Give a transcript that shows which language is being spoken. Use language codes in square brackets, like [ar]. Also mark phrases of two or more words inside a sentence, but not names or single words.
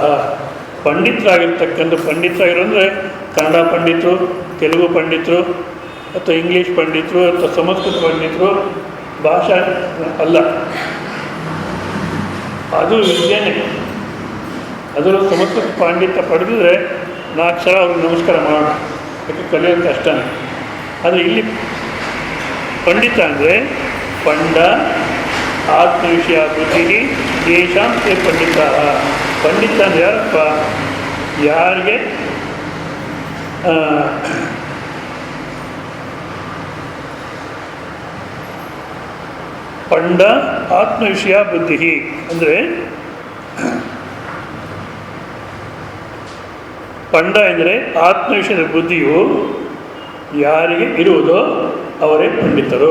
[kn] ಪಂಡಿತರಾಗಿರ್ತಕ್ಕಂಥ ಪಂಡಿತರಾಗಿರೋ ಅಂದರೆ ಕನ್ನಡ ಪಂಡಿತರು, ತೆಲುಗು ಪಂಡಿತರು, ಅಥವಾ ಇಂಗ್ಲೀಷ್ ಪಂಡಿತರು, ಅಥವಾ ಸಂಸ್ಕೃತ ಪಂಡಿತರು, ಭಾಷಾ ಅಲ್ಲ, ಅದು ವಿದ್ಯೆನೇ. ಅದರಲ್ಲೂ ಸಂಸ್ಕೃತ ಪಾಂಡಿತ್ಯ ಪಡೆದಿದ್ರೆ 4 ಅಕ್ಷರ ಅವ್ರಿಗೆ ನಮಸ್ಕಾರ ಮಾಡೋಣ, ಯಾಕೆ ಕಲಿಯೋದು ಕಷ್ಟನೇ. ಆದರೆ ಇಲ್ಲಿ ಪಂಡಿತ ಅಂದರೆ [sa] ಪಂಡ ಆತ್ಮವಿಷಯ ಬುದ್ಧಿ ಯೇಷಾಂ ತೇ ಪಂಡಿತ. [kn] ಪಂಡಿತ ಅಂದರೆ ಯಾರಪ್ಪ, ಯಾರಿಗೆ ಪಂಡ ಆತ್ಮವಿಷಯ ಬುದ್ಧಿ ಅಂದರೆ ಪಂಡ ಎಂದರೆ ಆತ್ಮವಿಷಯದ ಬುದ್ಧಿಯು ಯಾರಿಗೆ ಇರುವುದೋ ಅವರೇ ಪಂಡಿತರು.